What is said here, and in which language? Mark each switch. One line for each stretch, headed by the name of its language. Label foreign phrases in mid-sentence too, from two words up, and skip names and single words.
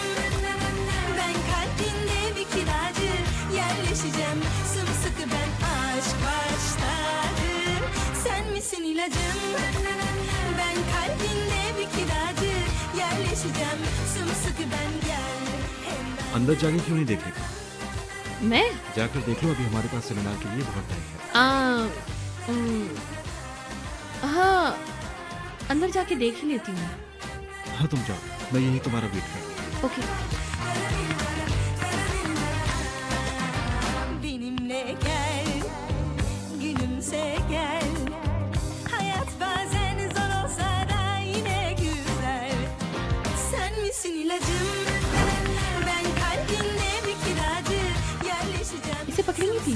Turkish: Ben kalbinde bir kiracı. Yerleşeceğim sımsıkı ben, aşk başladı. Sen misin ilacım? Ben kalbinde bir kiracı. Yerleşeceğim sımsıkı ben, gel.
Hindi: अंदर जाके क्यों नहीं देखेगा? मैं जाकर देख लो, अभी हमारे पास सेमिनार के लिए बहुत टाइम है। हाँ, अंदर जाके देख ही लेती हूँ। हाँ तुम जाओ, मैं यही तुम्हारा वेट कर रहा हूँ। ओके।
Turkish: Benimle gel, gülümse gel. Hayat bazen zor olsa da yine güzel. Sen misin ilacım? Ben kalbinde bir kiracı. Yerleşeceğim.
Hindi: इसे पकड़ेंगी प्लीज?